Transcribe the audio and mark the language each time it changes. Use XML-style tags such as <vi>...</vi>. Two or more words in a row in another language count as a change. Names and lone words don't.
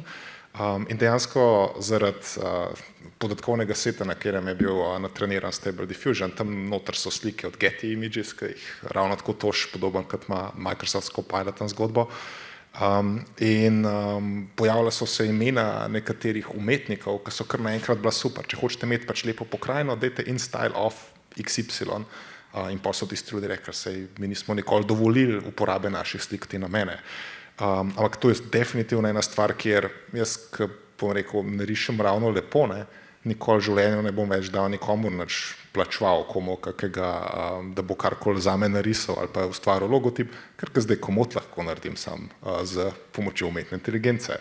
<sl>In dejansko zaradi podatkovnega seta, na katerem je bil natreniran Stable Diffusion, tam noter so slike od Getty Images, ki jih ravno tako tož podoben, kot ima Microsoft Copilot zgodbo. In pojavila so se imena nekaterih umetnikov, ki so kar naenkrat bila super. Če hočete imeti pač lepo pokrajino, dajte</sl> <en>in style of XY</en> <sl>In pa so tisti ljudje rekli, sej mi nismo nikoli dovolili uporabe naših slik te namene. Ampak to je definitivno ena stvar, kjer jaz, ko bom rekel, ne rišem ravno lepo, ne, nikoli v življenju ne bom več dal nikomu nič plačeval komu kakega, da bo karkoli zame narisal ali pa ustvaril logotip, ker ga zdaj komot lahko naredim sam z pomočjo umetne inteligence.</sl>